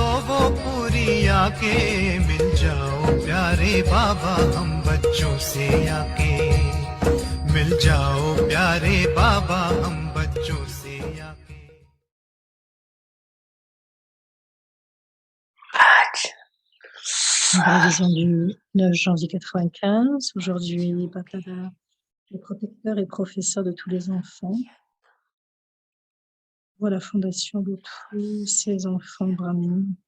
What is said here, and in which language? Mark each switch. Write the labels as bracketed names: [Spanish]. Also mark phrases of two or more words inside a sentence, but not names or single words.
[Hindi] वो पूरी आके मिल जाओ प्यारे बाबा हम बच्चों से आके मिल जाओ प्यारे बाबा हम बच्चों से आके [French] Révision du 9 janvier 95. Aujourd'hui, Baptada est protecteur et professeur de tous les enfants. Pour la fondation de tous ces enfants brahmins.